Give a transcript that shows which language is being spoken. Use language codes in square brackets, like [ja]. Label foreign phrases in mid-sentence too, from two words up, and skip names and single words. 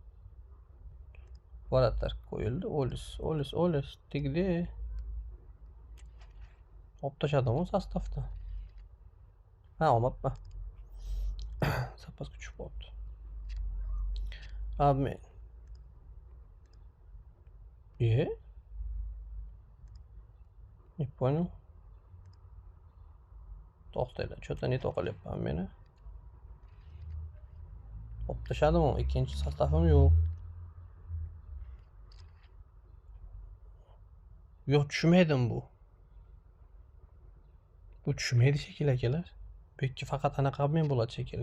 [uz] Vorotar qo'yildi. Olis tegdi. Olib tashladim u sostavdan. Ha, olmabman. Zapaska tushib qolibdi. Abmen. [ru] Не понял. [uz] To'xtanglar, [ru] что-то не то [uz] qilyapman meni. Olib tashladim, ikkinchi sostavim yo'q. Yo'q, tushmaydim bu. Bu tushmaydi shekilli akalar. Bu ikki faqat anaqa abmen bo'ladi shekilli.